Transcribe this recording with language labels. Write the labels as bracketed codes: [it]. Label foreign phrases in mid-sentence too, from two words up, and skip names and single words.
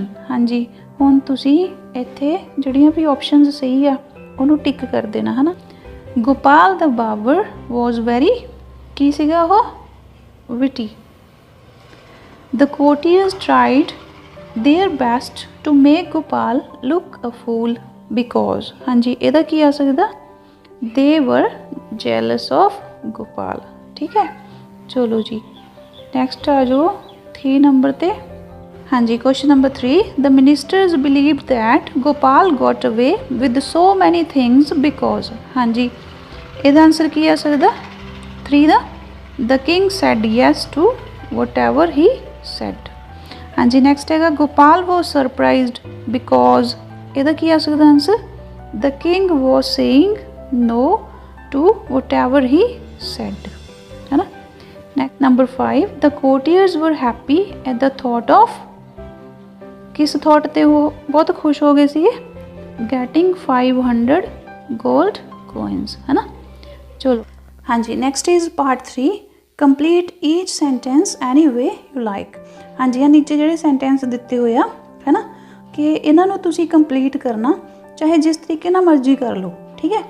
[pa] ਹਾਂਜੀ, ਹੁਣ ਤੁਸੀਂ ਇੱਥੇ ਜਿਹੜੀਆਂ ਵੀ ਆਪਸ਼ਨਸ ਸਹੀ ਆ ਉਹਨੂੰ ਟਿਕ ਕਰ ਦੇਣਾ, ਹੈ ਨਾ. [en] Gopal the barber was very, [pa] ਕੀ ਸੀਗਾ ਉਹ, [en] ਵਿਟੀ. The courtiers tried their best to make Gopal look a fool because. [pa] ਹਾਂਜੀ, ਇਹਦਾ ਕੀ ਆ ਸਕਦਾ, [en] they were jealous of Gopal, [pa] ਠੀਕ ਹੈ. ਚਲੋ ਜੀ, ਨੈਕਸਟ ਆ ਜਾਓ 3 ਨੰਬਰ ਤੇ. ਹਾਂਜੀ, [en] question number 3. The ministers believed that Gopal got away with so many things because. [pa] ਹਾਂਜੀ, ਇਹਦਾ ਆਨਸਰ ਕੀ ਆ ਸਕਦਾ 3 ਦਾ. [en] The king said yes to whatever he said. [pa] ਹਾਂਜੀ, ਨੈਕਸਟ ਹੈਗਾ ਗੋਪਾਲ [en] was surprised because. [pa] ਇਹਦਾ ਕੀ ਆ ਸਕਦਾ ਆਨਸਰ, [en] the king was saying no to whatever he said, [pa] ਹੈ ਨਾ. ਨੰਬਰ 5. [en] The courtiers were happy at the thought of. [pa] ਕਿਸ ਥੌਟ ਤੇ ਵੋ ਬਹੁਤ ਖੁਸ਼ ਹੋ ਗਏ ਸੀ, [en] getting 500 gold coins, [pa] ਹੈ ਨਾ। ਚਲੋ ਹਾਂ ਜੀ, [en] next is part 3, complete each sentence any way you like. [pa] ਹਾਂ ਜੀ, ਨੀਚੇ ਜੋੜੇ ਸੈਂਟੈਂਸ ਦਿੱਤੇ ਹੋਏ ਆ, ਹੈ ਨਾ, ਕਿ ਇਹਨਾਂ ਤੁਸੀਂ ਕੰਪਲੀਟ ਕਰਨਾ ਚਾਹੇ ਜਿਸ ਤਰੀਕੇ ਨਾ ਮਰਜ਼ੀ ਕਰ ਲੋ, ਠੀਕ ਹੈ।